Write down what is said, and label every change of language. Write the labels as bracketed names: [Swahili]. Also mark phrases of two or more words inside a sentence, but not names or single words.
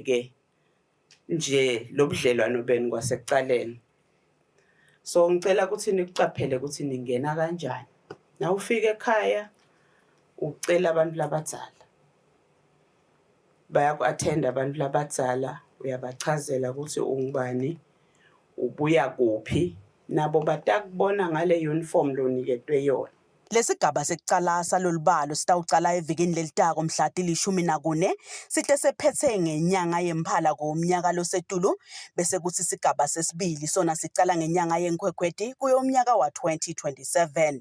[Swati] ke nje lobudlelwano beni kwasekucaleni so ngicela ukuthi nikucaphele ukuthi ningena kanjani na ufika ekhaya ucela abantu labadzala bayaku-attend abantu labadzala uyabachazela ukuthi ungubani ubuya kuphi nabo batakubona ngale uniform loniketwe yona Lesigaba sekucala salolubalo sitawucala evikini lelitako mhla til-14 sihle sephethe ngenyanga yemphala komnyaka losetulu bese kuthi isigaba sesibili sona sicala ngenyanga yeNkhwekhweti kuyo umnyaka wa-2027.